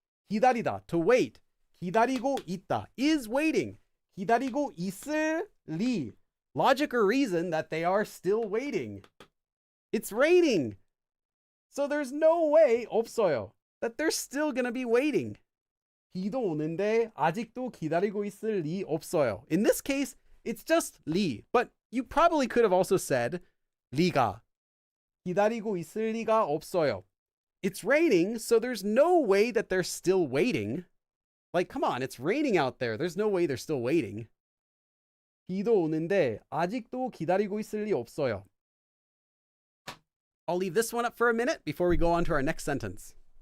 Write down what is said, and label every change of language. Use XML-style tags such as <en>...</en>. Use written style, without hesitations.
<en>기다리다, to wait.</en> <ko>기다리고 있다,</ko> <en>is waiting.</en> <ko>기다리고 있을 리,</ko> <en>logic or reason that they are still waiting. It's raining. So there's no way, 없어요, that they're still going to be waiting.</en> <ko>비도 오는데 아직도 기다리고 있을 리 없어요.</ko> <en>In this case, it's just 리. But you probably could have also said 리가.</en> <ko>기다리고 있을 리가 없어요.</ko> <en>It's raining, so there's no way that they're still waiting. Like, come on, it's raining out there. There's no way they're still waiting.</en> <ko>비도 오는데 아직도 기다리고 있을 리 없어요.</ko> <en>I'll leave this one up for a minute before we go on to our next sentence.</en>